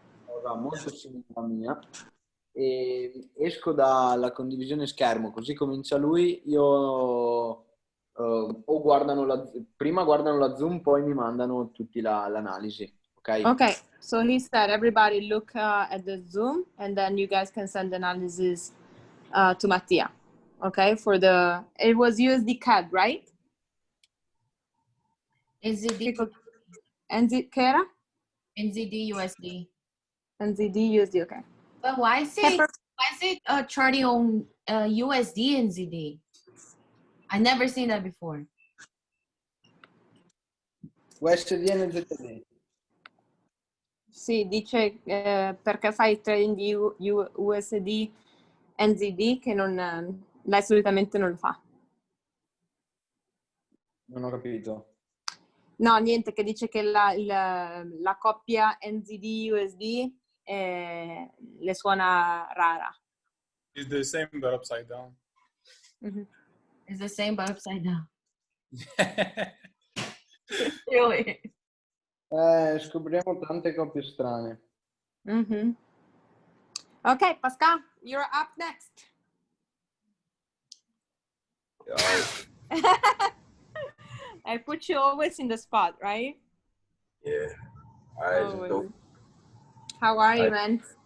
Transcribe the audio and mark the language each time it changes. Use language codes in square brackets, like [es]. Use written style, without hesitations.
[it] Cosa molto simile alla mia. E esco dalla condivisione schermo, così comincia lui. Io o prima guardano la Zoom, poi mi mandano tutti l'analisi. Ok? [en] Okay, so he said everybody look at the Zoom, and then you guys can send analysis to Mattia. Okay, it was USD CAD, right? NZD. [it] Che era? NZD USD. [en] NZD USD, okay. But why is it charting on USD NZD? I never seen that before. USD NZD. [it] Sì, dice perché fai trading di USD NZD che lei solitamente non lo fa. Non ho capito. No, niente, che dice che la coppia NZD-USD le suona rara. [en] It's the same but upside down. Mm-hmm. It's the same but upside down. Really? [it] Scopriamo tante coppie strane. Mm-hmm. [en] Okay, Pascal, you're up next. I put you always in the spot, right? Yeah. All right. So, how are you, man?